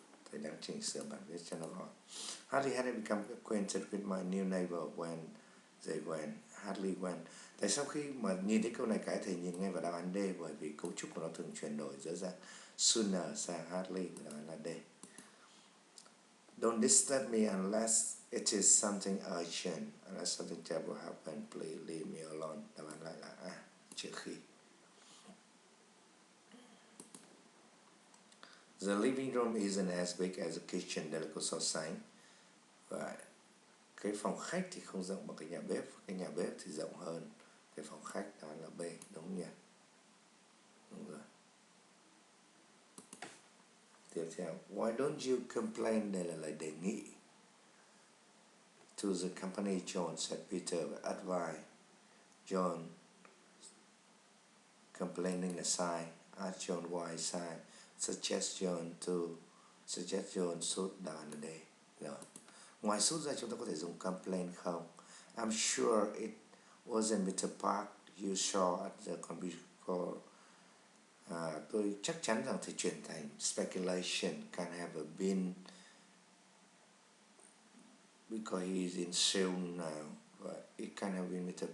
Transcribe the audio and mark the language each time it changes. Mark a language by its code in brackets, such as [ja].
[vi] Thầy đang chỉnh sửa bản viết cho nó gọn. [en] Hardly had I become acquainted with my new neighbor when they went. Hardly when. [vi] Tại sao khi mà nhìn thấy câu này cái thầy nhìn ngay vào đáp án D, bởi vì cấu trúc của nó thường chuyển đổi giữa dạng sooner sang hardly, đáp án là D. [en] Don't disturb me unless it is something urgent. Unless something terrible happened, please leave me alone. [vi] Đáp án lại là A, trừ khi. [en] The living room isn't as big as the kitchen. [vi] Đây là câu so sánh. Và cái phòng khách thì không rộng bằng cái nhà bếp. Cái nhà bếp thì rộng hơn cái phòng khách. Đáp án là B, đúng nhỉ? Đúng rồi. Tiếp theo, [en] why don't you complain? [vi] Đây là lời đề nghị. [en] To the company, John said Peter advised. [vi] John complaining là sai. [en] Ask John why sai. Suggest John should, [vi] đáp án là D. Rồi. Ngoài should ra chúng ta có thể dùng complain không? [en] I'm sure it wasn't Mr. Park you saw at the computer. [vi] Tôi chắc chắn rằng thì chuyển thành [en] speculation can have been because he is in Seoul now. But it can have been Mr.